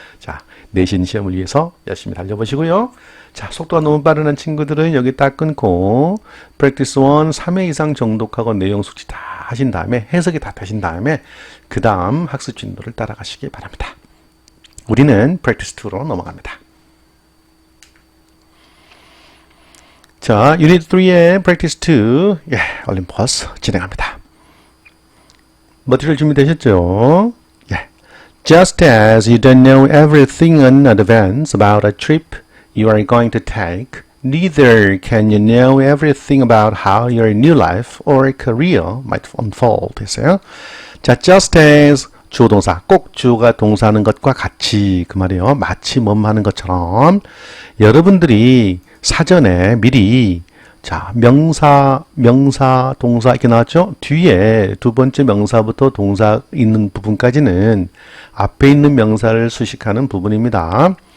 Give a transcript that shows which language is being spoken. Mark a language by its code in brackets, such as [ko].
[ko] 자, 내신 시험을 위해서 열심히 달려보시고요. 자, 속도가 너무 빠른 친구들은 여기 딱 끊고 practice 1 3회 이상 정독하고 내용 숙지 다 하신 다음에 해석이 다 되신 다음에 그 다음 학습 진도를 따라가시기 바랍니다. 우리는 practice 2로 넘어갑니다. 자, 유닛 3의 practice 2 올림포스 진행합니다. 머티리얼 준비되셨죠? [en] Just as you don't know everything in advance about a trip you are going to take, neither can you know everything about how your new life or career might unfold. [ko] 했어요. 자, just as 주어 동사, 꼭 주어가 동사하는 것과 같이 그 말이에요. 마치 뭐하는 것처럼 여러분들이 사전에 미리 자, 명사, 동사 이렇게 나왔죠? 뒤에 두 번째 명사부터 동사 있는 부분까지는 앞에 있는 명사를 수식하는 부분입니다.